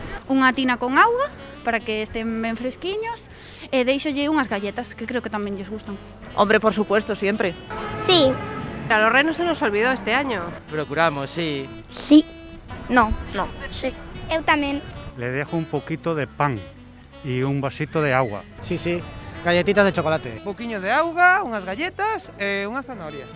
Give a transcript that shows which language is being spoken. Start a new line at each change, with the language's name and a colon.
Galician: Unha tina con auga para que estén ben fresquiños e deixolle unhas galletas que creo que tamén lles gustan.
Spanish: Hombre, por supuesto, siempre. Sí. A los renos se nos olvidó este año. Procuramos, sí. Sí. No.
Galician: Sí. Eu tamén.
Spanish: Le dejo un poquito de pan y un vasito de agua. Sí, sí. Galletitas de chocolate.
Galician: Un poquinho de auga, unhas galletas e unha zanahoria.